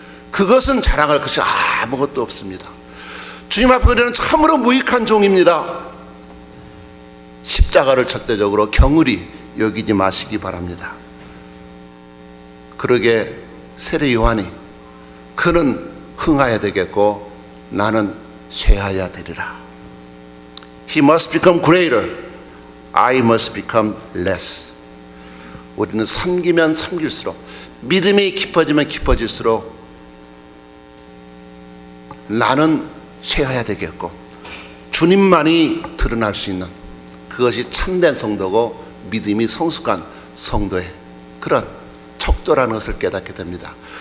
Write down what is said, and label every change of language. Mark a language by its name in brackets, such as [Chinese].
[Korean] 그것은 자랑할 것이 아무것도 없습니다. 주님 앞에 우리는 참으로 무익한 종입니다. 십자가를 절대적으로 경을히 여기지 마시기 바랍니다. 그러게 세례 요한이 그는 흥하여야 되겠고 나는 쇠하여야 되리라. [English] He must become greater, I must become less. [Korean] 우리는 섬기면 섬길수록, 믿음이 깊어지면 깊어질수록 나는 쇠하여야 되겠고 주님만이 드러날 수 있는, 그것이 참된 성도고 믿음이 성숙한 성도의 그런 척도라는 것을 깨닫게 됩니다.